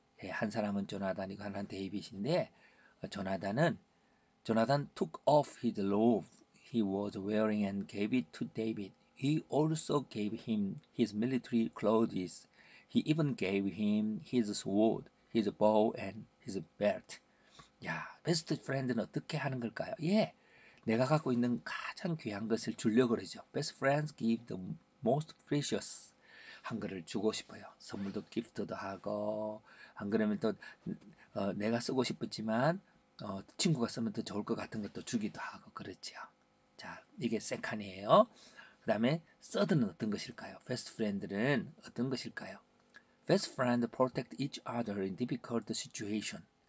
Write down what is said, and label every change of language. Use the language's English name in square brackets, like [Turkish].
[Korean] 한 사람은 조나단이고 하나는 데이빗인데 조나단 [English] took off his robe he was wearing and gave it to David. He also gave him his military clothes. He even gave him his sword, his bow, and his belt. [Korean] 야, 베스트 프렌드는 어떻게 하는 걸까요? 예, 내가 갖고 있는 가장 귀한 것을 주려고 그러죠. [English] Best friends give the most precious. [Korean] 한 거를 주고 싶어요. 선물도 기프트도 하고 안 그러면 또 내가 쓰고 싶었지만 친구가 쓰면 더 좋을 것 같은 것도 주기도 하고 그렇죠. 자, 이게 세칸이에요. 그 다음에 서드는 어떤 것일까요? 베스트 프렌드는 어떤 것일까요? [English] Best friend protect each other in difficult situation.